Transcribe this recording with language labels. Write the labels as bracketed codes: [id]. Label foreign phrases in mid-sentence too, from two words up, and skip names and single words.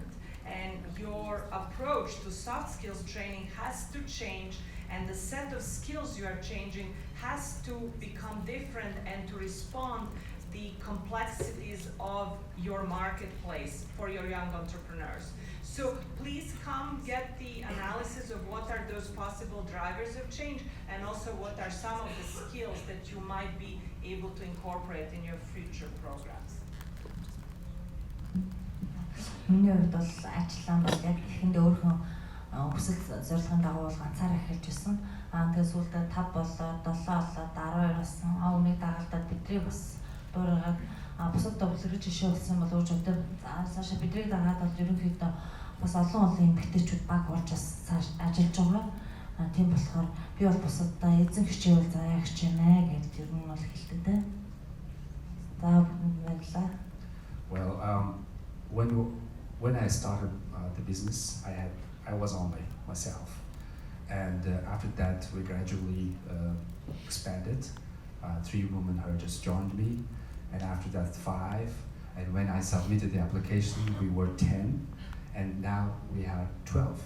[en] And your approach to soft skills training has to change, and the set of skills you are changing has to become different and to respond the complexities of your marketplace for your young entrepreneurs. So please come get the analysis of what are those possible drivers of change, and also what are some of the skills that you might be able to incorporate in your future programs. [mn] Миний хувьд бол ажлаа бол яг ихэндээ өөрхөн хүсэл зорилгын дагуу ганцаараа эхэлж байсан. Тэгээд сүүлдээ 5 болоод 7 болоод 12 болсон. Үүнийг дагалдаад бидний бас дуурайгаад бусад төвлөрөж жишээ болсон бол өөрч өдөө цаашаа бидний дагаад бол ерөнхийдөө бас олон эмэгтэйчүүд баг болж бас ажиллаж байгаа. Тийм болохоор би бол бусаддаа эзэн хичээл заяа хичээнэ гэж ер нь бол хэлдэг дээ. За баярлалаа. [en] Well, when I started the business, I was only myself, and after that we gradually expanded. 3 women herders joined me, and after that 5. And when I submitted the application, we were 10, and now we have 12.